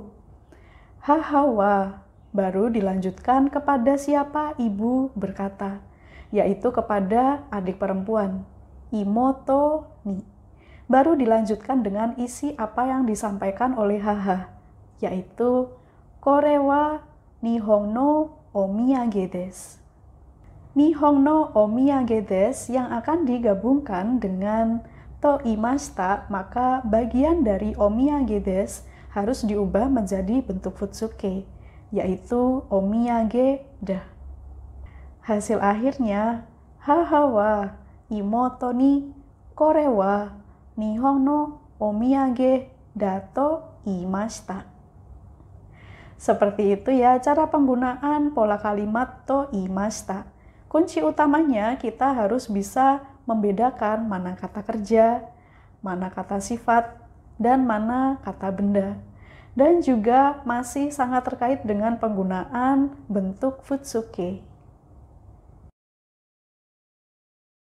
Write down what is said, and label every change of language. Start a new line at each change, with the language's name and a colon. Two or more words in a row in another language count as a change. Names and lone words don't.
Japanese: 母は.
Indonesian: Baru dilanjutkan kepada siapa ibu berkata, yaitu kepada adik perempuan,
Japanese: 妹に.
Indonesian: Baru dilanjutkan dengan isi apa yang disampaikan oleh haha, yaitu
Japanese: これは日本のお土産です. 日本のお土産です
Indonesian: yang akan digabungkan dengan
Japanese: と言いました,
Indonesian: maka bagian dari
Japanese: お土産です
Indonesian: harus diubah menjadi bentuk futsuke, yaitu
Japanese: お土産だ.
Indonesian: Hasil akhirnya,
Japanese: 母は妹にこれは日本のお土産だと言いました.
Indonesian: Seperti itu ya cara penggunaan pola kalimat
Japanese: と言いました.
Indonesian: Kunci utamanya kita harus bisa membedakan mana kata kerja, mana kata sifat, dan mana kata benda. Dan juga masih sangat terkait dengan penggunaan bentuk futsuke.